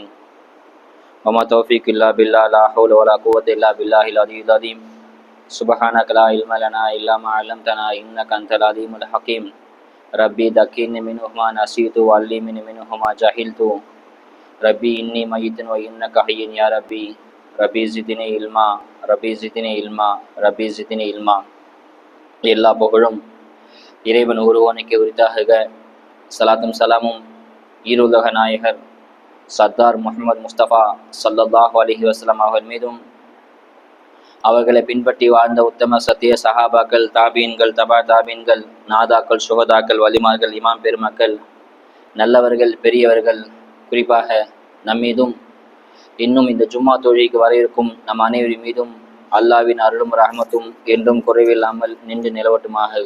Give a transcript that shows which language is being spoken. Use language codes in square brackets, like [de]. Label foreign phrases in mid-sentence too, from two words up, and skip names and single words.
[ar] وما توفيق إلا بالله، لا حول ولا قوة إلا بالله العلي العظيم. سبحانك لا علم لنا إلا ما علمتنا إنك أنت العليم الحكيم. ربي ذكرني منهما نسيت وعلمني منهما جهلت. ربي إني ميت وإنك حي يا ربي. رب زدني علما، رب زدني علما، رب زدني علما. [ta] எல்லா புகழும் இறைவன் ஒருவனுக்கு உரித்தாக. சலாத்தும் சலாமும் ஈருலக நாயகர் சர்தார் முஹம்மது முஸ்தபா [ar] صلى الله عليه وسلم [ta] அவர்கள் மீதும், அவர்களை பின்பற்றி வாழ்ந்த உத்தம சத்திய சஹாபாக்கள், தாபீன்கள், தபா தாபீன்கள், நாதாக்கள், சுகதாக்கள், வலிமார்கள், இமாம் பெருமக்கள், நல்லவர்கள், பெரியவர்கள், குறிப்பாக நம்மீதும் இன்னும் இந்த ஜும்மா தொழுகைக்கு வர இருக்கும் நம் அனைவரின் மீதும் அல்லாவின் அருளும் ரஹ்மத்தும் என்றும் குறைவில்லாமல் நின்று நிலவட்டுமாக.